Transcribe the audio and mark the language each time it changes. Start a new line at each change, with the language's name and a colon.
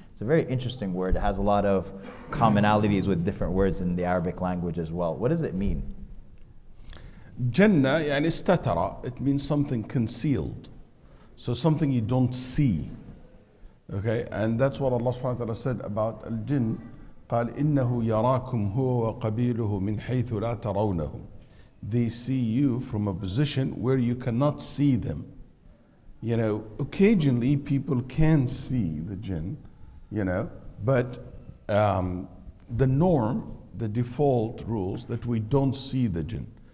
English: It's a very interesting word. It has a lot of commonalities with different words in the Arabic language as well. What does it mean? Jannah, يعني istatara, it means something concealed. So something you don't see. Okay, and that's what Allah subhanahu wa ta'ala said about al-jinn.
Arabic: قال إنه يراكم هو وقبيله من حيث لا ترونه.
English: They see you from a position where you cannot see them. You know, occasionally people can see the jinn, you know, but the norm, the default rules that we don't see the jinn.